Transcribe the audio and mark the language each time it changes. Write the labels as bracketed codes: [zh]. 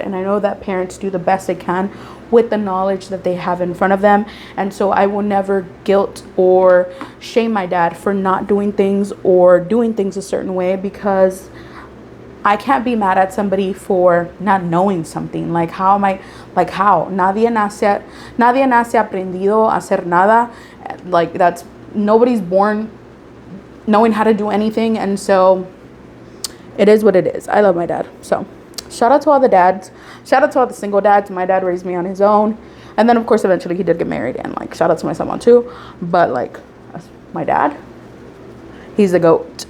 [en] And I know that parents do the best they can with the knowledge that they have in front of them. And so I will never guilt or shame my dad for not doing things or doing things a certain way, because I can't be mad at somebody for not knowing something. Like, how am I, like, how? [es] Nadie nace aprendido a hacer nada. [en] Like, nobody's born knowing how to do anything. And so it is what it is. I love my dad. So shout out to all the dads. Shout out to all the single dads. My dad raised me on his own. And then, of course, eventually he did get married. And, like, shout out to my stepmom too. But, like, my dad, he's the GOAT.